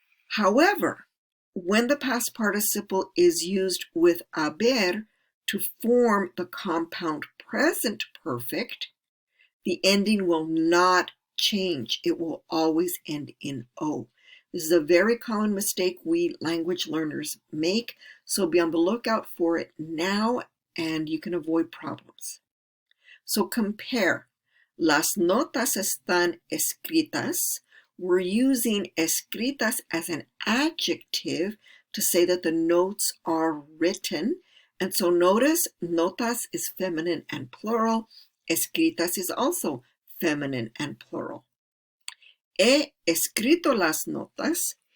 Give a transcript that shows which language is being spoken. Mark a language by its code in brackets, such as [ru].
[en] However, when the past participle is used with haber to form the compound present perfect, the ending will not change. It will always end in O. This is a very common mistake we language learners make, so be on the lookout for it now and you can avoid problems. So compare. [es] Las notas están escritas. [en] We're using escritas as an adjective to say that the notes are written. And so notice notas is feminine and plural. Escritas is also feminine and plural. [es] He escrito las notas.